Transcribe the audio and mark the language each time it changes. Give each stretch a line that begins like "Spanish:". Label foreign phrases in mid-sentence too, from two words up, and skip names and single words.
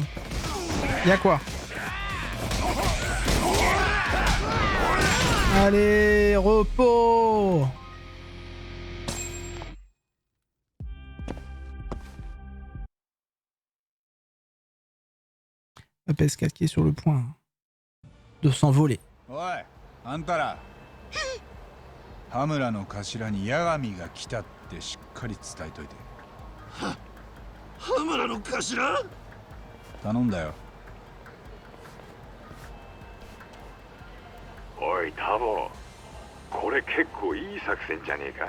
French: Y'a quoi? Allez, repos. La PS4 qui est sur le point de s'envoler.
Japanese: おい、あんたら。羽村の頭に八神が来たってしっかり伝えといて。羽村の頭？頼んだよ。おいタボ、これ結構いい作戦じゃねえか。